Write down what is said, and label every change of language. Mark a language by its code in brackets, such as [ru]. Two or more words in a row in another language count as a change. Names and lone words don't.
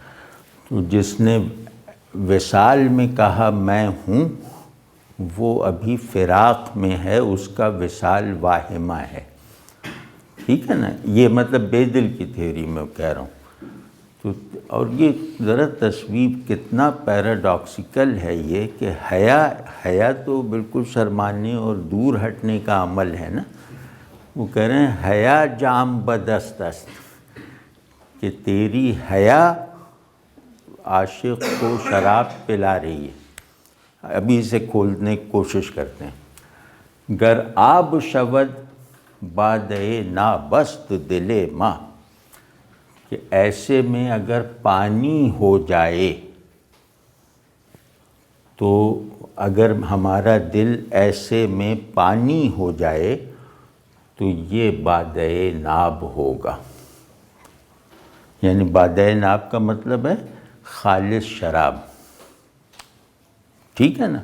[ur] تو جس نے وصال میں کہا میں ہوں، وہ ابھی فراق میں ہے، اس کا وصال واہمہ ہے، ٹھیک ہے نا؟ یہ مطلب بے دل کی تھیوری میں کہہ رہا ہوں۔ تو اور یہ ذرا تصویر کتنا پیراڈاکسیکل ہے یہ کہ حیا تو بالکل شرمانے اور دور ہٹنے کا عمل ہے نا، وہ کہہ رہے ہیں [fa] حیا جام بدست است، [ur] کہ تیری حیا عاشق کو شراب پلا رہی ہے۔ ابھی اسے کھولنے کی کوشش کرتے ہیں۔ [fa] گر آب شود بادئے نابست دل ما، [ur] کہ ایسے میں اگر پانی ہو جائے، تو اگر ہمارا دل ایسے میں پانی ہو جائے تو یہ [fa] بادئے ناب [ur] ہوگا، یعنی [fa] بادئے ناب [ur] کا مطلب ہے خالص شراب، ٹھیک ہے نا؟